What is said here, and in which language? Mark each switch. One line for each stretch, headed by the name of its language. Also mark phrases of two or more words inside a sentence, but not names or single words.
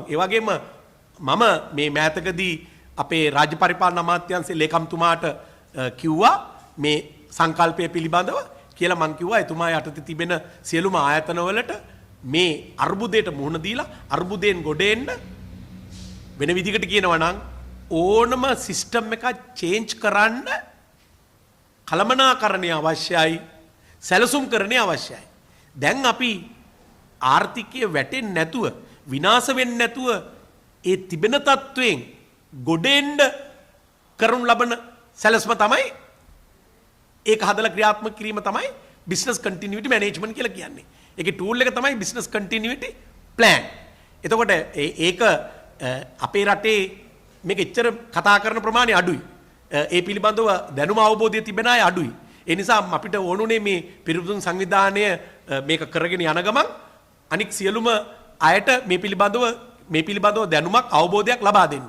Sinhala: ඒ වගේම මම මේ මෑතකදී අපේ රාජ්‍ය පරිපාලන අමාත්‍යාංශයේ ලේකම්තුමාට කිව්වා මේ සංකල්පය පිළිබඳව කියලා මං කිව්වා එතුමා යටතේ තිබෙන සියලුම ආයතනවලට මේ අර්බුදයට මුහුණ දීලා අර්බුදයෙන් ගොඩ එන්න වෙන විදිහකට කියනවා නම් ඕනම සිස්ටම් එකක් චේන්ජ් කරන්න කළමනාකරණය අවශ්‍යයි සැලසුම්කරණය අවශ්‍යයි. දැන් අපි ආර්ථිකය වැටෙන්නේ නැතුව විනාශ වෙන්නේ නැතුව ඒ තිබෙන තත්වයෙන් ගොඩ එන්න කරනු ලබන සැලැස්ම තමයි ඒක හදලා ක්‍රියාත්මක කිරීම තමයි
English: business continuity management
Sinhala: කියලා කියන්නේ. ඒකේ ටූල් එක තමයි
English: business continuity plan.
Sinhala: එතකොට ඒක අපේ රටේ මේක එච්චර කතා කරන ප්‍රමාණය අඩුයි. ඒ පිළිබඳව දැනුම අවබෝධය තිබෙන අය අඩුයි. ඒ නිසා අපිට ඕනුනේ මේ පිරිපුන් සංවිධානය මේක කරගෙන යන ගමන් අනික් සියලුම අයට මේ පිළිබඳව මේ පිළිබඳව දැනුමක් අවබෝධයක් ලබා දෙන්න.